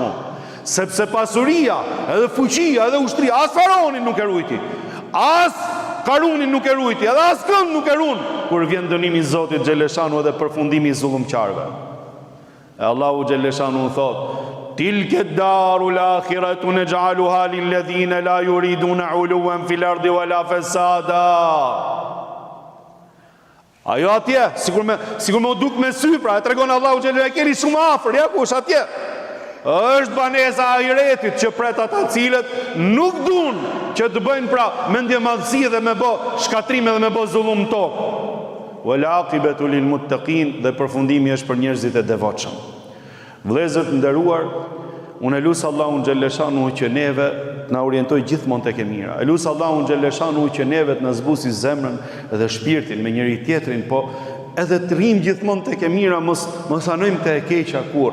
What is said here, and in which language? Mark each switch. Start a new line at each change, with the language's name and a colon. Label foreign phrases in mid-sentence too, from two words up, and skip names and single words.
Albanian: Sepse pasuria, edhe fuqia, edhe ushtria, as Faraonin nuk e rujti, as Karunin nuk e rujti, edhe as kënd nuk e run, kur vjen dënimi i Zotit Xhaleshanu edhe përfundimi i zullumqarëve. E
Arabic: الله جل شأنه
Albanian: thot,
Arabic: تلك الدار الآخرة نجعلها للذين لا يريدون علوا في الأرض ولا فسادا.
Albanian: Ajo atje, sikur me u duk me sy, pra e tregon
Arabic: الله جل شأنه,
Albanian: e keni shumë afër, ja kush atje. Është banesa e ahiretit që pret ata cilët nuk dun që të bëjnë pra mendje madhësi dhe me bë shkatrim dhe me bë zullum tokë.
Arabic: والعاقبة للمتقين,
Albanian: dhe përfundimi është për njerëzit e devotshëm. Vëllezër të nderuar, unë lut
Arabic: الله جل شأنه
Albanian: që neve na orientoj gjithmonë tek e mira. Lut
Arabic: الله جل شأنه
Albanian: që neve të na zbusi zemrën dhe shpirtin me njëri tjetrin, po edhe të rrim gjithmonë tek e mira, mos hanojmë te e keqja kur.